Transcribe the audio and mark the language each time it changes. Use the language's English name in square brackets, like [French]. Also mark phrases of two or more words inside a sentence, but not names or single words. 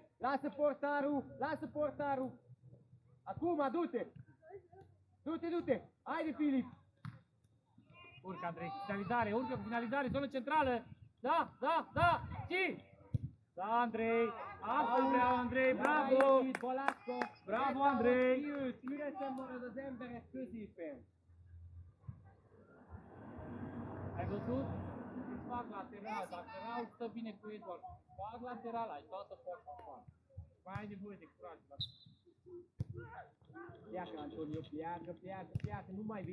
[Romanian] Lasă portarul. Acum, du-te. Du-te. Haide, Filip. Urcă, Andrei, finalizare, urcă cu finalizare, zonă centrală. Da! Și! Da, Andrei! Asta vreau, Andrei, bravo! Balasco. Bravo, Andrei! [Hungarian] Üresen marad az emberek középen. [Romanian] Ai văzut? Îți fac lateral, dacă Raul stă bine cu Eduard, fac lateral, ai toată forța afară. Mai ai nevoie de curaj. Pleacă, Antonio, pleacă, nu mai vine.